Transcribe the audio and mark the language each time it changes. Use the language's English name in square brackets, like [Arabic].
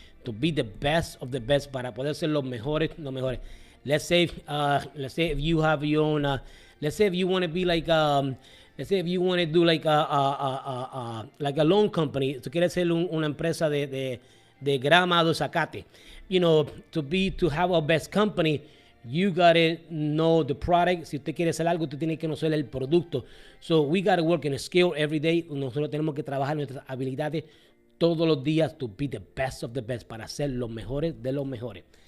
[English] to be the best of the best, [Spanish] para poder ser los mejores, los mejores. [English] Let's say if you have your own, let's say if you want to be like, let's say if you want to do like a loan company, [Spanish] tú quieres ser una empresa de grama de zacate. [English] You know, to have a best company, you gotta know the product. [Spanish] Si usted quiere hacer algo, tú tienes que conocer el producto. [English] So we gotta work in a skill every day. [Spanish] Nosotros tenemos que trabajar nuestras habilidades todos los días [English] to be the best of the best, [Spanish] para ser los mejores de los mejores.